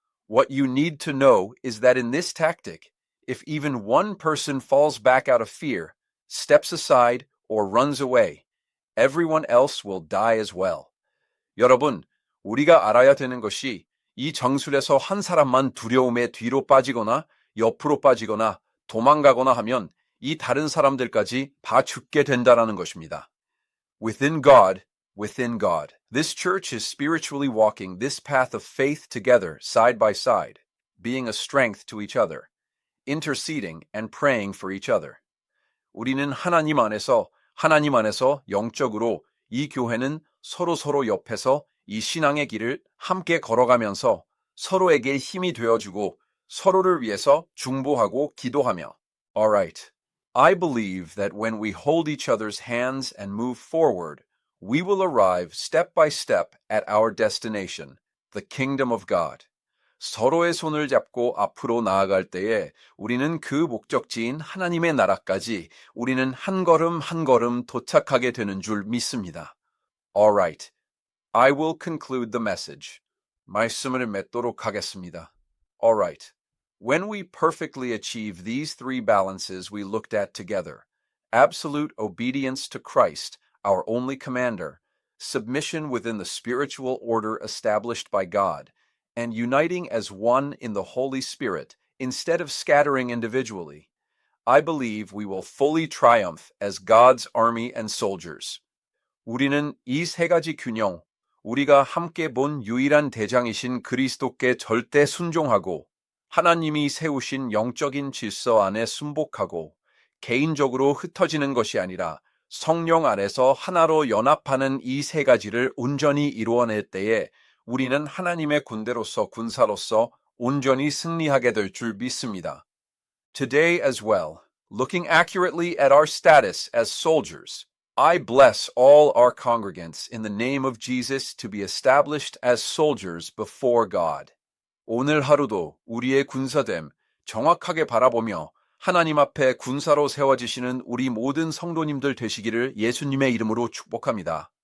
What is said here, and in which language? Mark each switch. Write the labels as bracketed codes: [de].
[en] What you need to know is that in this tactic, if even one person falls back out of fear, steps aside, or runs away, everyone else will die as well. [ko] 여러분, 우리가 알아야 되는 것이 이 정술에서 한 사람만 두려움에 뒤로 빠지거나 옆으로 빠지거나 도망가거나 하면 이 다른 사람들까지 다 죽게 된다는 것입니다. [en] Within God, this church is spiritually walking this path of faith together, side by side, being a strength to each other, interceding and praying for each other. [ko] 우리는 하나님 안에서 영적으로 이 교회는 서로 옆에서 이 신앙의 길을 함께 걸어가면서 서로에게 힘이 되어주고 서로를 위해서 중보하고 기도하며. [en] Alright. I believe that when we hold each other's hands and move forward, we will arrive step by step at our destination, the kingdom of God. [ko] 서로의 손을 잡고 앞으로 나아갈 때에 우리는 그 목적지인 하나님의 나라까지 우리는 한 걸음 한 걸음 도착하게 되는 줄 믿습니다. [en] Alright, I will conclude the message. [ko] 말씀을 맺도록 하겠습니다. [en] Alright, when we perfectly achieve these three balances we looked at together, absolute obedience to Christ, our only commander, submission within the spiritual order established by God, and uniting as one in the Holy Spirit instead of scattering individually, I believe we will fully triumph as God's army and soldiers. [ko] 우리는 이 세 가지 균형, 우리가 함께 본 유일한 대장이신 그리스도께 절대 순종하고 하나님이 세우신 영적인 질서 안에 순복하고 개인적으로 흩어지는 것이 아니라 성령 안에서 하나로 연합하는 이 세 가지를 온전히 이루어낼 때에 우리는 하나님의 군대로서 군사로서 온전히 승리하게 될 줄 믿습니다. [en] Today as well, looking accurately at our status as soldiers, I bless all our congregants in the name of Jesus to be established as soldiers before God. [ko] 오늘 하루도 우리의 군사됨 정확하게 바라보며 하나님 앞에 군사로 세워지시는 우리 모든 성도님들 되시기를 예수님의 이름으로 축복합니다.